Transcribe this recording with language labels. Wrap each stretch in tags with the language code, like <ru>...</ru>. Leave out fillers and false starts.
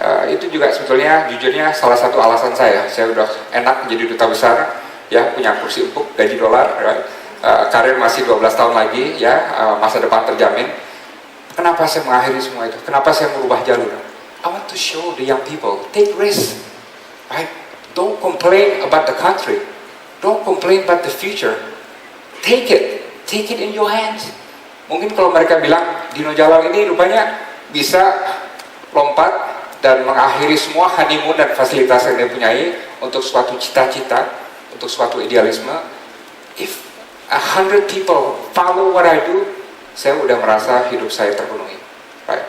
<id>Itu juga sebetulnya jujurnya salah satu alasan saya udah enak jadi duta besar ya, punya kursi empuk, gaji dolar, karir masih 12 tahun lagi ya, masa depan terjamin. Kenapa saya mengakhiri semua itu? Kenapa saya merubah jalur?</id> <en>I want to show the young people, take risk, right? Don't complain about the country, don't complain about the future, take it in your hands.</en> <id>Mungkin kalau mereka bilang Dino Jalal ini rupanya bisa lompat dan mengakhiri semua honeymoon dan fasilitas yang dia punyai untuk suatu cita-cita, untuk suatu idealisme.</id> <en>If 100 people follow what I do, saya udah merasa hidup saya terpenuhi. Right?</en>